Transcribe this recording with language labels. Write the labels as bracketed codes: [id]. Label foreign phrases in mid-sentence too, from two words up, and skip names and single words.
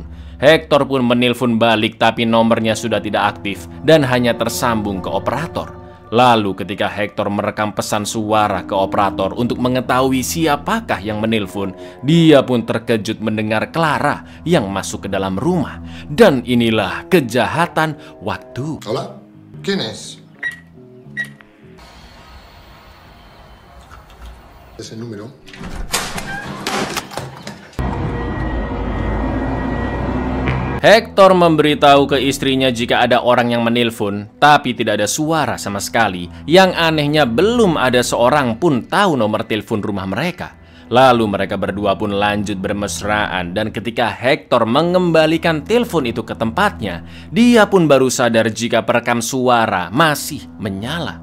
[id] Hector pun menelpon balik tapi nomornya sudah tidak aktif dan hanya tersambung ke operator. Lalu ketika Hector merekam pesan suara ke operator untuk mengetahui siapakah yang menelpon, dia pun terkejut mendengar Clara yang masuk ke dalam rumah. Dan inilah kejahatan waktu. [es] Hola, ¿quién es? Ese número. [id] Hector memberitahu ke istrinya jika ada orang yang menelpon, tapi tidak ada suara sama sekali. Yang anehnya belum ada seorang pun tahu nomor telepon rumah mereka. Lalu mereka berdua pun lanjut bermesraan, dan ketika Hector mengembalikan telepon itu ke tempatnya, dia pun baru sadar jika perekam suara masih menyala.